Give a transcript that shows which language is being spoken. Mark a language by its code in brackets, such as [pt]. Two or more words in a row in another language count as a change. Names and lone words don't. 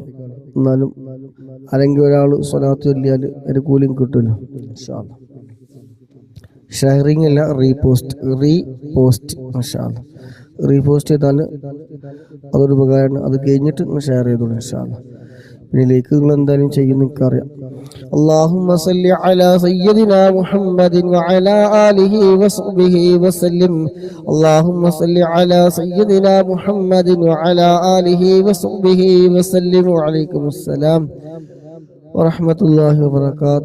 [ml] എന്നാലും അല്ലെങ്കിൽ ഒരാൾ സ്വലാത്ത് ചൊല്ലിയാൽ ഒരു കൂലിയും കിട്ടുമല്ലോ [ar] إن شاء الله. [ml] ഷെയറിങ് അല്ല, റീപോസ്റ്റ് [ar] إن شاء الله. [ml] റീപോസ്റ്റ് ചെയ്താൽ അതൊരു ഉപകാരമാണ്. അത് കഴിഞ്ഞിട്ട് ഷെയർ ചെയ്തോളൂ [ar] إن شاء الله. [ml] പിന്നെ ലൈക്ക് നിങ്ങൾ എന്തായാലും ചെയ്യുന്ന എനിക്കറിയാം. [ar] اللهم صل على سيدنا محمد وعلى آله وصحبه وسلم. اللهم صل على سيدنا محمد وعلى آله وصحبه وسلم. وعليكم السلام ورحمة الله وبركاته.